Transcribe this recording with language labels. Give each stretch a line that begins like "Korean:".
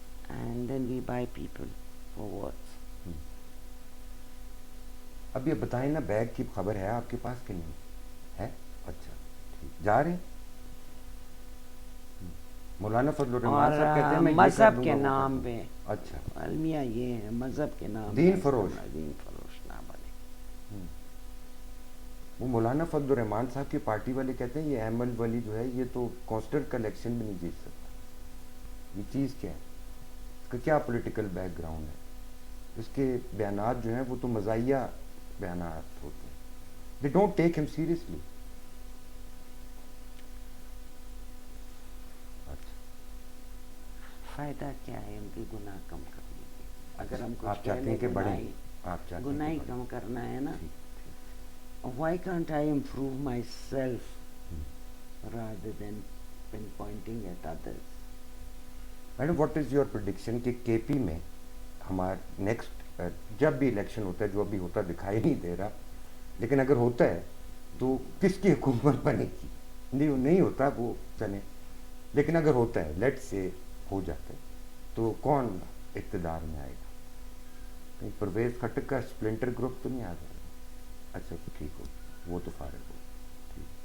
English: And then we buy people for what?
Urdu: اب یہ بتائیں نا بیگ کی خبر ہے آپ کے پاس کہ نہیں ہے؟ اچھا ٹھیک. جا رہے ہیں مولانا فضل الرحمان صاحب کہتے ہیں میں مذہب کے نام پہ. اچھا المیہ یہ ہے مذہب کے نام دین فروش. دین فروش نہ بنے. وہ مولانا فضل الرحمان صاحب کی پارٹی والے کہتے ہیں یہ احمد ولی جو ہے یہ تو کانسٹنٹ کا الیکشن بھی نہیں جیت سکتا. یہ چیز کیا ہے؟ اس کا کیا پولیٹیکل بیک گراؤنڈ ہے؟ اس کے بیانات جو ہیں وہ تو مزاحیہ بیانات ہوتے ہیں.
English: They don't take ہم seriously.
Urdu: فائدہ کیا ہے ان کے گناہ کم کرنے کے. اگر ہم آپ چاہتے ہیں کہ بڑھیں آپ چاہتے گناہ ہی کم کرنا ہے نا.
English: Why can't I improve myself rather than pinpointing at others?
Urdu: Madam
English: what is your prediction
Urdu: کہ کے پی میں ہمارا نیکسٹ جب بھی الیکشن ہوتا ہے جو ابھی ہوتا دکھائی نہیں دے رہا لیکن اگر ہوتا ہے تو کس کی حکومت بنے گی؟ نہیں ہوتا وہ چلیں لیکن اگر ہوتا ہے لیٹ سے ہو جاتا ہے تو کون اقتدار میں آئے گا؟ کہیں پرویز خٹک کا اسپلنٹر گروپ تو نہیں آ رہا؟ اچھا ٹھیک ہو وہ تو فارغ ہو.